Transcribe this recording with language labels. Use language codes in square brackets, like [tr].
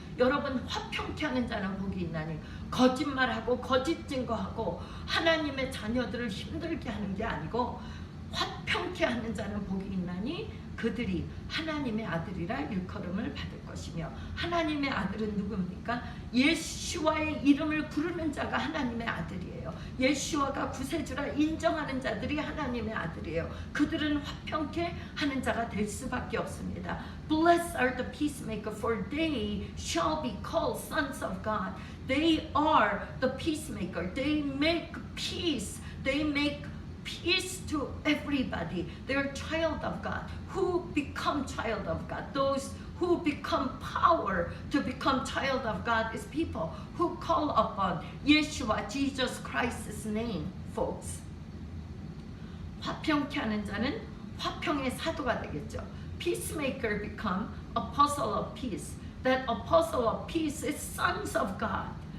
[ko] 여러분, 화평케 하는 자는 복이 있나니, 거짓말하고 거짓 증거하고 하나님의 자녀들을 힘들게 하는 게 아니고, 화평케 하는 자는 복이 있나니 그들이 하나님의 아들이라 일컬음을 받을 것이며, 하나님의 아들은 누굽니까? 예수와의 이름을 부르는 자가 하나님의 아들이에요. 예수와가 구세주라 인정하는 자들이 하나님의 아들이에요. 그들은 화평케 하는 자가 될 수밖에 없습니다. [en] Blessed are the peacemaker, for they shall be called sons of God. They are the peacemaker. They make peace. They make peace to everybody. They're child of God. Who become child of God? Those who become power to become child of God is people who call upon Yeshua, Jesus Christ's name, folks. [ko] 화평케 하는 자는 화평의 사도가 되겠죠. [en] Peacemaker become apostle of peace. That apostle of peace is sons of God.